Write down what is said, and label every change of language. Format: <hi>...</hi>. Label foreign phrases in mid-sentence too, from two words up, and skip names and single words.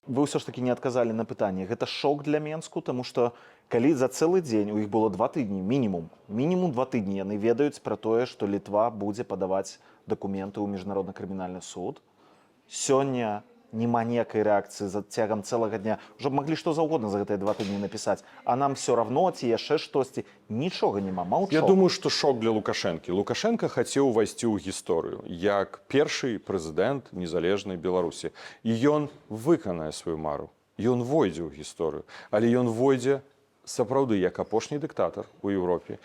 <be>Вы ўсё ж такі не адказалі на пытанне. Гэта шок для Менску, таму што калі за цэлы дзень, у іх было 2 тыдні, мінімум 2 тыдні, яны ведаюць пра тое, што Літва будзе падаваць дакументы ў міжнародны крымінальны суд. Сёння няма ніякай рэакцыі за цягам цэлага дня. Ужо б маглі што заўгодна за гэтыя 2 тыдні напісаць.</be> <ru>А нам все равно,</ru> <be>ці яшчэ штосьці. Нічога няма, маўчок. Я думаю, што шок для Лукашэнкі. Лукашенко хацеў увайсці ў гісторыю як першы прэзідэнт незалежнай Беларусі. І ён выканае сваю мару. Ён войдзе ў гісторыю. Але ён войдзе сапраўды як апошні дыктатар у Еўропе.</be>